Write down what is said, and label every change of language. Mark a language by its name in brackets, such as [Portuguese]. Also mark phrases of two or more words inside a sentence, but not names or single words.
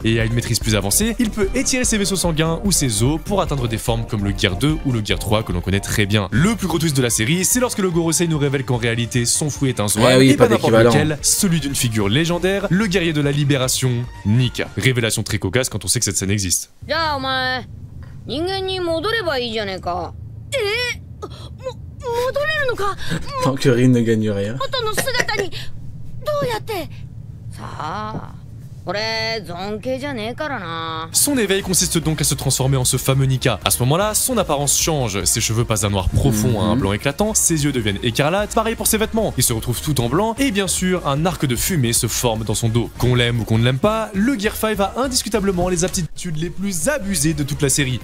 [French] Et à une maîtrise plus avancée, il peut étirer ses vaisseaux sanguins ou ses os pour atteindre des formes comme le Gear 2 ou le Gear 3 que l'on connaît très bien. Le plus gros twist de la série, c'est lorsque le Gorosei nous révèle qu'en réalité, son fruit est un Zoan, Ah oui, et pas pas n'importe d'équivalent. lequel, celui d'une figure légendaire, le guerrier de la libération, Nika. Révélation très cocasse quand on sait que cette scène existe. [Japanese] じゃあお前人間に戻ればいいじゃねえか。戻れるのか。 [French] Tant que Rin ne gagne rien. [Japanese] 元の姿にどうやって。さあこれ尊敬じゃねえからな。 [French] Son éveil consiste donc à se transformer en ce fameux Nika. À ce moment-là, son apparence change. Ses cheveux passent d'un noir profond à un blanc éclatant, ses yeux deviennent écarlates, pareil pour ses vêtements. Il se retrouve tout en blanc, et bien sûr, un arc de fumée se forme dans son dos. Qu'on l'aime ou qu'on ne l'aime pas, le Gear 5 a indiscutablement les aptitudes les plus abusées de toute la série.